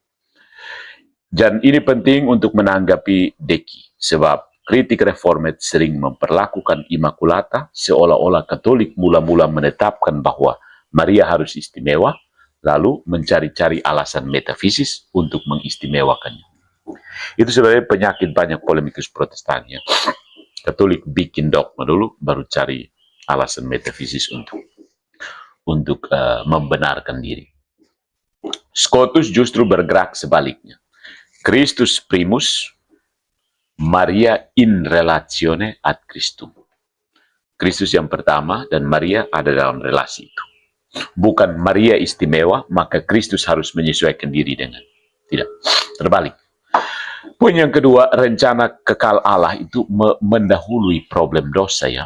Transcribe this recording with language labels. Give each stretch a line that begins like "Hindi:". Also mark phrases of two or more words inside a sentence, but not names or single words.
Indonesian: Dan ini penting untuk menanggapi Deki, sebab kritik reformed sering memperlakukan Immaculata seolah-olah Katolik mula-mula menetapkan bahwa Maria harus istimewa, lalu mencari-cari alasan metafisis untuk mengistimewakannya. Itu sebenarnya penyakit banyak polemikus Protestan ya. Katolik bikin dogma dulu, baru cari alasan metafisis untuk membenarkan diri. Scotus justru bergerak sebaliknya.
Latin: Christus primus, Maria in relatione ad Christum.
Indonesian: Kristus yang pertama dan Maria ada dalam relasi itu. Bukan Maria istimewa, maka Kristus harus menyesuaikan diri dengan. Tidak, terbalik. Poin yang kedua, rencana kekal Allah itu mendahului problem dosa ya.